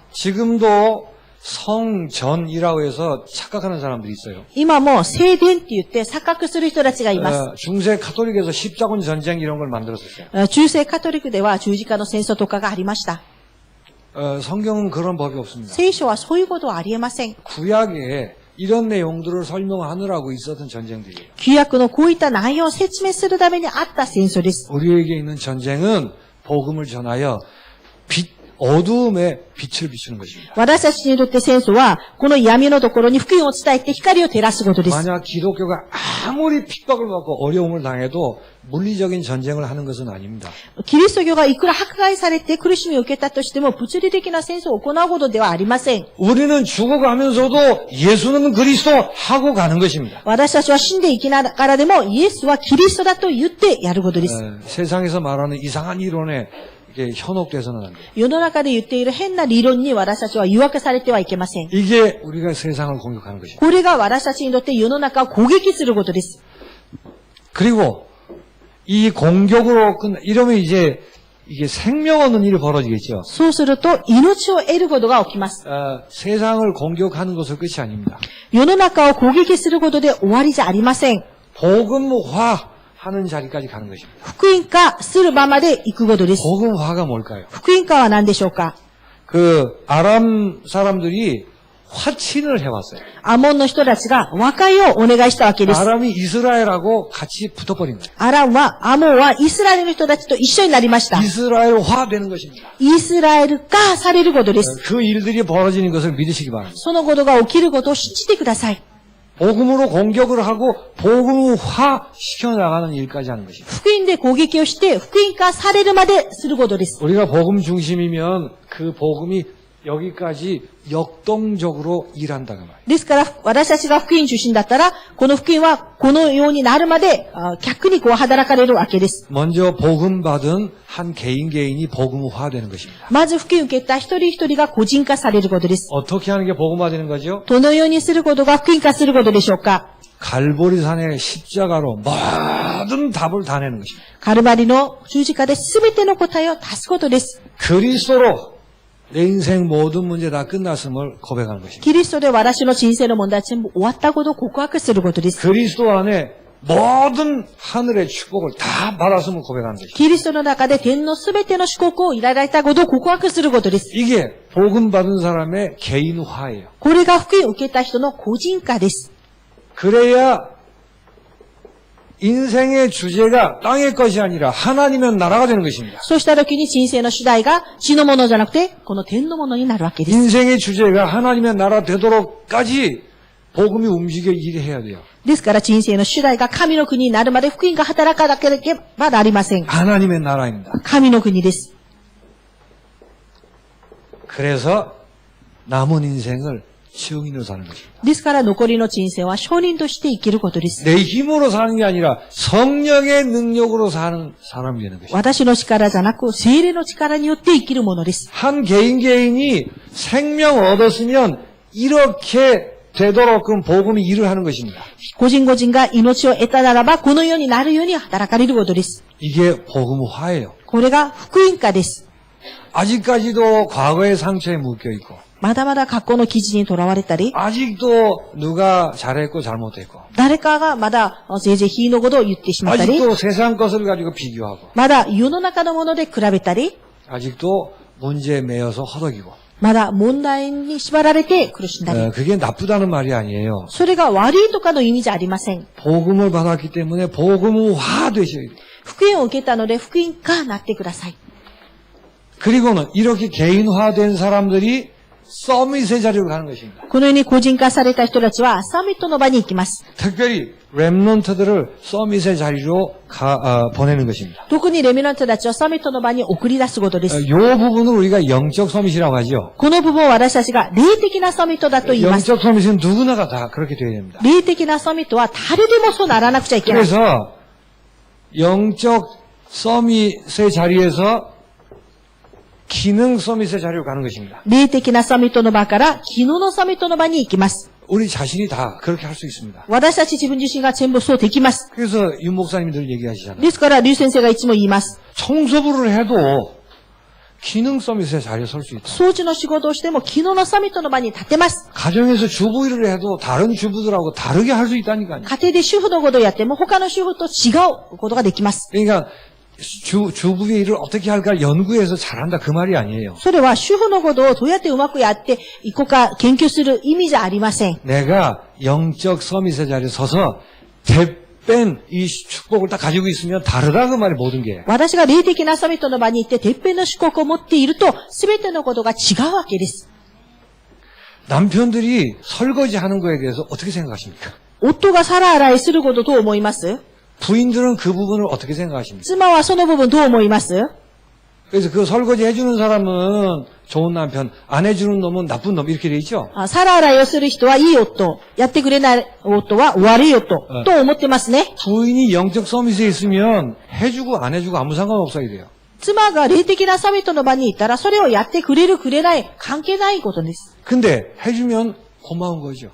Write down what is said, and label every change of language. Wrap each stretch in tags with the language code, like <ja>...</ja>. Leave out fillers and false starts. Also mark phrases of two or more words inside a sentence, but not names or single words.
<ko>지금도 성전이라고 해서 착각하는 사람들이 있어요.</ko> <ja>今も聖殿って言って錯覚する人たちがいます。</ja> <ko>중세 카톨릭에서 십자군 전쟁 이런 걸 만들었었어요.</ko> <ja>中世カトリックでは十字架の戦争とかがありました。</ja> <ko>성경은 그런 법이 없습니다.</ko> <ja>聖書はそういうことはありえません。</ja> <ko>구약에 이런 내용들을 설명하느라고 있었던 전쟁들이에요.</ko> <ja>旧約のこういった内容を説明するためにあった戦争です。</ja> <ko>우리에게 있는 전쟁은 복음을 전하여 어두움에 빛을 비추는 것입니다.</ko> <ja>私たちにとって戦争は、この闇のところに福音を伝えて光を照らすことです。</ja> <ko>만약 기독교가 아무리 핍박을 받고 어려움을 당해도 물리적인 전쟁을 하는 것은 아닙니다.</ko> <ja>キリスト教がいくら迫害されて苦しみを受けたとしても、物理的な戦争を行うことではありません。</ja> <ko>우리는 죽어가면서도 예수는 그리스도 하고 가는 것입니다.</ko> <ja>私たちは死んでいきながらでも、イエスはキリストだと言ってやることです。</ja> <ko>세상에서 말하는 이상한 이론에 이게 현혹돼서는 안 돼요.</ko> <ja>世の中で言っている変な理論に私たちは誘惑されてはいけません。</ja> <ko>이게 우리가 세상을 공격하는 것입니다.</ko> <ja>これが私たちにとって世の中を攻撃することです。</ja> <ko>그리고 이 공격으로 이러면 이제 이게 생명 얻는 일이 벌어지겠죠.</ko> <ja>そうすると命を得ることが起きます。</ja> <ko>세상을 공격하는 것은 끝이 아닙니다.</ko> <ja>世の中を攻撃することで終わりじゃありません。</ja> <ko>복음화하는 자리까지 가는 것입니다.</ko> <ja>福音化する場まで行くことです。</ja> <ko>복음화가 뭘까요?</ko> <ja>福音化は何でしょうか？</ja> <ko>아람 사람들이 화친을 해왔어요.</ko> <ja>アモンの人たちが和解をお願いしたわけです。</ja> <ko>아람이 이스라엘하고 같이 붙어버린 거예요.</ko> <ja>アランは、アモンはイスラエルの人たちと一緒になりました。</ja> <ko>이스라엘화 되는 것입니다.</ko> <ja>イスラエル化されることです。</ja> <ko>그 일들이 벌어지는 것을 믿으시기 바랍니다.</ko> <ja>そのことが起きることを信じてください。</ja> <ko>복음으로 공격을 하고 복음화 시켜나가는 일까지 하는 것입니다.</ko> <ja>福音で攻撃をして、福音化されるまですることです。</ja> <ko>우리가 복음 중심이면 그 복음이 여기까지 역동적으로 일한다는 말이에요.</ko> <ja>ですから、私たちが福音中心だったら、この福音はこのようになるまで、逆にこう働かれるわけです。</ja> <ko>먼저 복음 받은 한 개인이 복음화되는 것입니다.</ko> <ja>まず福音を受けた一人一人が個人化されることです。</ja> <ko>어떻게 하는 게 복음화되는 거죠?</ko> <ja>どのようにすることが福音化することでしょうか？</ja> <ko>갈보리산의 십자가로 모든 답을 다 내는 것입니다.</ko> <ja>カルバリの十字架で全ての答えを出すことです。</ja> <ko>그리스도로 내 인생 모든 문제 다 끝났음을 고백하는 것입니다.</ko> <ja>キリストで私の人生の問題は全部終わったことを告白することです。</ja> <ko>그리스도 안에 모든 하늘의 축복을 다 받았음을 고백하는 것입니다.</ko> <ja>キリストの中で天のすべての祝福をいただいたことを告白することです。</ja> <ko>이게 복음 받은 사람의 개인화예요.</ko> <ja>これが福音を受けた人の個人化です。</ja> <ko>그래야 인생의 주제가 땅의 것이 아니라 하나님의 나라가 되는 것입니다.</ko> <ja>そうした時に人生の主題が地のものじゃなくて、この天のものになるわけです。</ja> <ko>인생의 주제가 하나님의 나라 되도록까지 복음이 움직여 일을 해야 돼요.</ko> <ja>ですから人生の主題が神の国になるまで福音が働かなければなりません。</ja> <ko>하나님의 나라입니다.</ko> <ja>神の国です。</ja> <ko>그래서 남은 인생을 증인으로 사는 것입니다.</ko> <ja>ですから残りの人生は証人として生きることです。</ja> <ko>내 힘으로 사는 게 아니라 성령의 능력으로 사는 사람이 되는 것입니다.</ko> <ja>私の力じゃなく、聖霊の力によって生きるものです。</ja> <ko>한 개인이 생명 얻었으면 이렇게 되도록끔 복음이 일을 하는 것입니다.</ko> <ja>個人個人が命を得たならば、このようになるように働かれることです。</ja> <ko>이게 복음화예요.</ko> <ja>これが福音化です。</ja> <ko>아직까지도 과거의 상처에 묶여 있고</ko> <ja>まだまだ過去の記事にとらわれたり、</ja> <ko>아직도 누가 잘했고 잘못했고</ko> <ja>誰かがまだぜいぜい非のことを言ってしまったり、</ja> <ko>아직도 세상 것을 가지고 비교하고</ko> <ja>まだ世の中のもので比べたり、</ja> <ko>아직도 문제에 매여서 허덕이고</ko> <ja>まだ問題に縛られて苦しんだり、</ja> <ko>그게 나쁘다는 말이 아니에요.</ko> <ja>それが悪いとかの意味じゃありません。</ja> <ko>복음을 받았기 때문에 복음화 되셔야 돼요.</ko> <ja>福音を受けたので福音化なってください。</ja> <ko>그리고는 이렇게 개인화된 사람들이 서밋의 자리로 가는 것입니다.</ko> <ja>このように個人化された人たちはサミットの場に行きます。</ja> <ko>특별히 렘넌트들을 서밋의 자리로 보내는 것입니다.</ko> <ja>特にレミナントたちをサミットの場に送り出すことです。</ja> <ko>이 부분을 우리가 영적 서밋이라고 하죠.</ko> <ja>この部分を私たちが霊的なサミットだと言います。</ja> <ko>영적 서밋은 누구나가 다 그렇게 되어야 됩니다.</ko> <ja>霊的なサミットは誰でもそうならなくちゃいけない。</ja> <ko>그래서 영적 서밋의 자리에서 기능 서밋의 자리로 가는 것입니다.</ko> <ja>霊的なサミットの場から機能のサミットの場に行きます。</ja> <ko>우리 자신이 다 그렇게 할 수 있습니다.</ko> <ja>私たち自分自身が全部そうできます。</ja> <ko>그래서 윤 목사님이 늘 얘기하시잖아요.</ko> <ja>ですから、劉先生がいつも言います。</ja> <ko>청소부를 해도 기능 서밋의 자리에 설 수 있다.</ko> <ja>掃除の仕事をしても機能のサミットの場に立てます。</ja> <ko>가정에서 주부 일을 해도 다른 주부들하고 다르게 할 수 있다니까요.</ko> <ja>家庭で主婦のことをやっても他の主婦と違うことができます。</ja> <ko>그러니까 주부의 일을 어떻게 할까 연구해서 잘한다 그 말이 아니에요.</ko> <ja>それは主婦のことをどうやってうまくやっていこうか研究する意味じゃありません。</ja> <ko>내가 영적 서밋의 자리에 서서 대뺀 이 축복을 다 가지고 있으면 다르다 그 말이 모든 게.</ko> <ja>私が霊的なサミットの場に行って、てっぺんの祝福を持っていると、すべてのことが違うわけです。</ja> <ko>남편들이 설거지하는 거에 대해서 어떻게 생각하십니까?</ko> <ja>夫が皿洗いすることどう思います？</ja> <ko>부인들은 그 부분을 어떻게 생각하십니까?</ko> <ja>妻はその部分どう思います？</ja> <ko>그래서 그 설거지 해주는 사람은 좋은 남편, 안 해주는 놈은 나쁜 놈 이렇게 돼 있죠?</ko> <ja>皿洗いをする人はいい夫、やってくれない夫は悪い夫、と思ってますね。</ja> <ko>부인이 영적 서밋에 있으면 해주고 안 해주고 아무 상관없어야 돼요.</ko> <ja>妻が霊的なサミットの場にいたら、それをやってくれるくれない関係ないことです。</ja> <ko>근데 해주면 고마운 거죠.</ko>